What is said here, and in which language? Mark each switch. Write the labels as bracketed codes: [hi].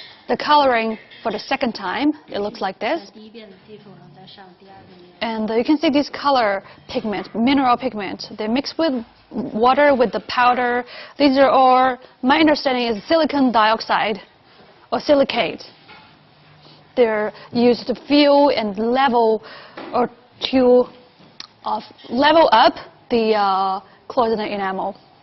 [en] the coloring for the second time. It looks like this. [zh] 在第一遍的基础上再上第二遍的颜色。 [en] And you can see this color pigment, mineral pigment. They mix with water with the powder. These are all, my understanding is silicon dioxide or silicate. They're used to fill and level or to level up the cloisonné enamel.